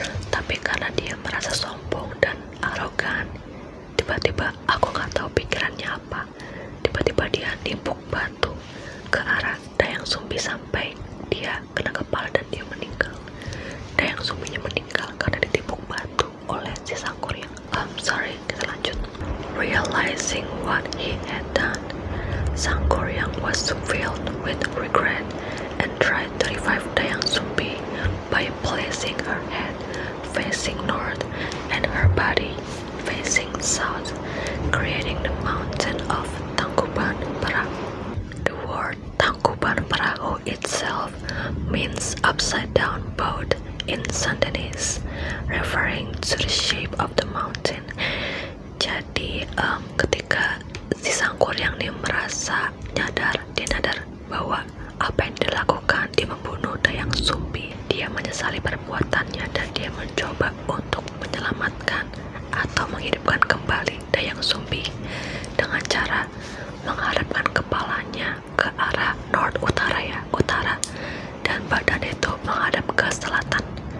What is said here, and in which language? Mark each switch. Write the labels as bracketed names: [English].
[Indonesian] Tapi karena dia merasa sombong dan arogan, tiba-tiba aku gak tahu pikirannya apa, tiba-tiba dia nimpuk batu ke arah Dayang Sumbi sampai dia kena kepala dan dia meninggal. Dayang Sumbinya meninggal karena ditimpuk batu oleh si Sang Kuryang. Sorry, kita lanjut. [English] Realizing what he had done, Sang Kuryang was filled with regret and tried to revive Dayang Sumbi by placing her head facing north and her body facing south, creating the mountain of Tangkuban Perahu. The word Tangkuban Perahu itself means upside down boat in Sundanese, referring to the shape of the mountain. [Indonesian] Jadi ketika si Sang Kuryang ini merasa dia nyadar bahwa apa yang dilakukan, dia membunuh Dayang Sumbi, dia menyesali perbuatannya dan dia mencoba untuk menyelamatkan atau menghidupkan kembali Dayang Sumbi dengan cara menghadapkan kepalanya ke arah north, utara, dan badan itu menghadap ke selatan.